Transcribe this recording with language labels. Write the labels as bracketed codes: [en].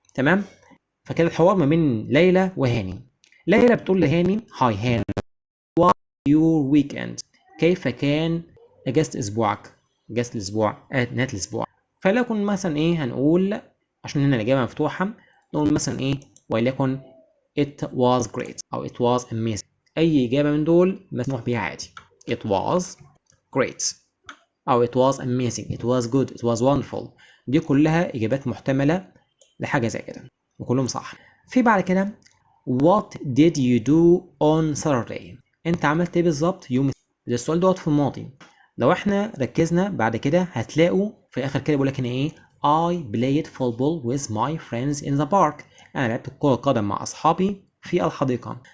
[ar] تمام؟ فكده الحوار ما بين ليلى وهاني. ليلى بتقول لهاني هاي هاني [en] what your weekend، [ar] كيف كان أجازة أسبوعك؟ أجازة الأسبوع نهاية الأسبوع. فليكن مثلا إيه هنقول، عشان هنا الإجابة مفتوحة، نقول مثلا إيه وليكن [en] it was great [ar] أو [en] it was amazing. [ar] أي إجابة من دول مسموح بيها عادي. [en] it was great أو it was amazing، it was good، it was wonderful. [ar] دي كلها إجابات محتملة لحاجة زي كده وكلهم صح. في بعد كده [en] what did you do on Saturday، [ar] أنت عملت إيه بالظبط يوم ده؟ السؤال دوت في الماضي. لو احنا ركزنا بعد كده هتلاقوا في الآخر كده بيقول لك هنا إيه [en] I played football with my friends in the park، [ar] أنا لعبت كرة قدم مع أصحابي في الحديقة.